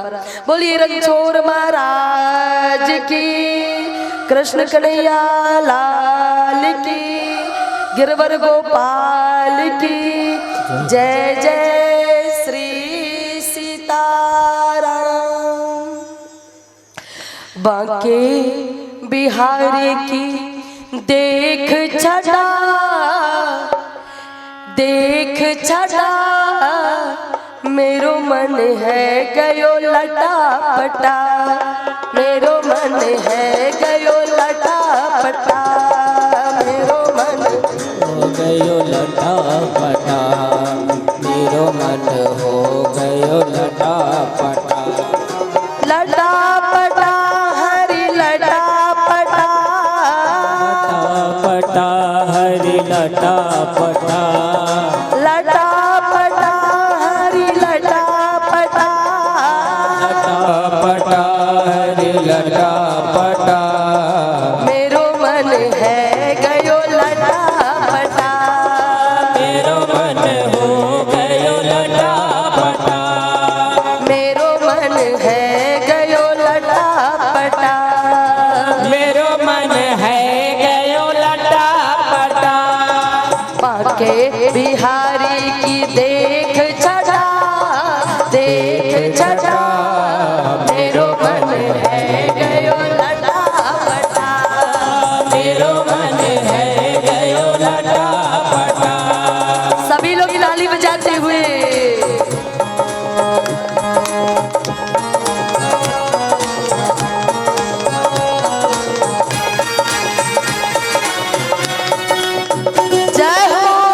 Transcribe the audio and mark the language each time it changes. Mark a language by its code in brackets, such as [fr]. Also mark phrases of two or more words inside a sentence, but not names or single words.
[hi] बोलिए रणछोर महाराज की, कृष्ण कन्हैया लाल की, गिरवर गोपाल की जय जय श्री सीताराम। [bra] बांके बिहारी की देख छटा, देख छटा, मेरो मन है गयो लटा पटा, मेरो मन है गयो लटा पटा, मेरो मन हो गयो लटा पटा, मेरो मन हो गयो लटा पटा। लटा पटा हरि लटा पटा, लटा पटा हरि लटा पटा, लटा पटा हरि लटा पटा, लटा पटा हरि लटा पटा। मेरो मन है गयो लटा पटा, मेरो मन हो गयो लटा पटा, मेरो मन है गयो लटा पटा, मेरो मन है गयो लटा पटा। बांके बिहारी की देख छटा, देख छटा, मेरो मन है गयो लटा पटा, मेरो मन है गयो लटा पटा। [hi] सभी लोग ताली बजाते हुए जय हो।